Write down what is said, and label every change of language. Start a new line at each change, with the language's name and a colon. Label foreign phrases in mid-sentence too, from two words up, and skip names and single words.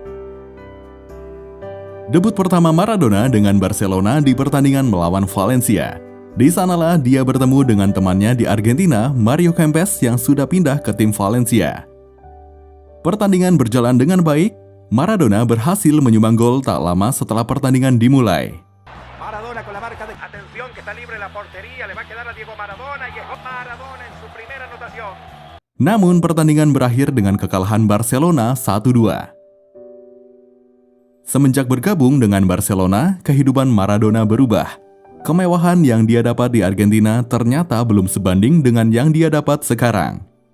Indonesian: Debut pertama Maradona dengan Barcelona di pertandingan melawan Valencia. Di sanalah dia bertemu dengan temannya di Argentina, Mario Kempes, yang sudah pindah ke tim Valencia. Pertandingan berjalan dengan baik, Maradona berhasil menyumbang gol tak lama setelah pertandingan dimulai.
Spanish: Maradona con la marca de atención que está libre la portería, le va a quedar a Diego Maradona y es Maradona en su primera anotación.
Indonesian: Namun pertandingan berakhir dengan kekalahan Barcelona 1-2. Semenjak bergabung dengan Barcelona, kehidupan Maradona berubah. Kemewahan yang dia dapat di Argentina ternyata belum sebanding dengan yang dia dapat sekarang.